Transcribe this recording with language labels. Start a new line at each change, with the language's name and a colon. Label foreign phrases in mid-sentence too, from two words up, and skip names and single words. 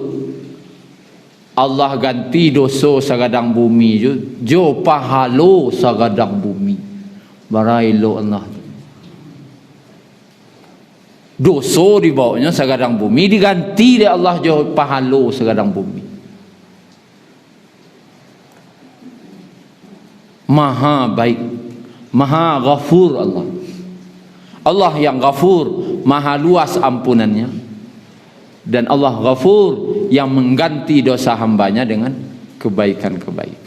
Minangkabau: Allah ganti dosa sagadang bumi jo pahalo sagadang bumi. Barailo Allah. Dosa dibawanya sagadang bumi diganti oleh Allah jo pahalo sagadang bumi.
Indonesian: Maha baik, maha ghafur Allah. Allah yang ghafur, maha luas ampunannya. Dan Allah ghafur yang mengganti dosa hambanya dengan kebaikan-kebaikan.